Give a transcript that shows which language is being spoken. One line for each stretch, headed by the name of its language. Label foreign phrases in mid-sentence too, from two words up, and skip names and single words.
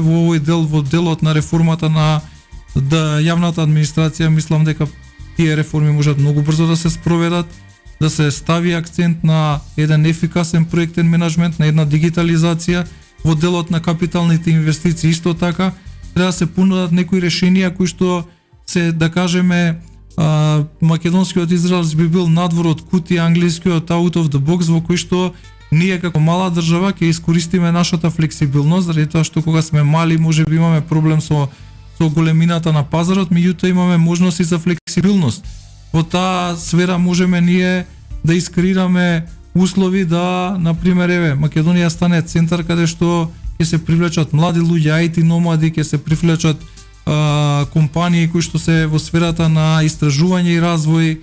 Macedonian: Во овој дел, во делот на реформата на јавната администрација, мислам дека тие реформи можат многу брзо да се спроведат, да се стави акцент на еден ефикасен проектен менеджмент, на една дигитализација. Во делот на капиталните инвестиции исто така треба да се понудат некои решенија кои што се, да кажеме, македонскиот израз би бил надвор од кутија, англискиот
English: out of the box,
Macedonian: во кој што ние како мала држава ќе искористиме нашата флексибилност, заради тоа што кога сме мали можеби имаме проблем со големината на пазарот, меѓутоа имаме можности за флексибилност. Во таа сфера можеме ние да искреираме услови да, например, Македонија стане центар каде што ќе се привлечат млади луѓе, IT номади, ќе се привлечат компании кои што се во сферата на истражување и развој.